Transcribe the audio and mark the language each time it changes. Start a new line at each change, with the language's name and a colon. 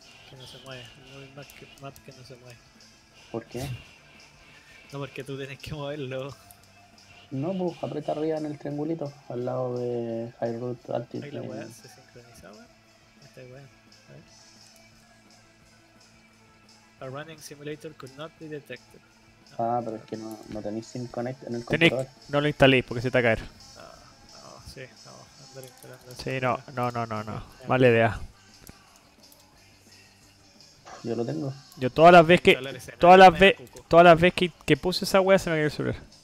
Spanish: Que no se mueve. Muy map que no se mueve. ¿Por qué? No, porque tú tienes que moverlo. No, pues aprieta arriba en el triangulito, al lado de High Root Altitude. Ahí la weá se sincronizaba. Esta weá. A ver.
English: A running simulator could not be detected.
Spanish: Ah, pero es que no tenéis sin connect en el Tenéis, computador. no lo instaléis porque se te va a caer. No, sí, no, andar instalando eso. Sí, no. Mala idea. Yo lo tengo. Yo todas las veces que puse esa wea se me cayó el celular.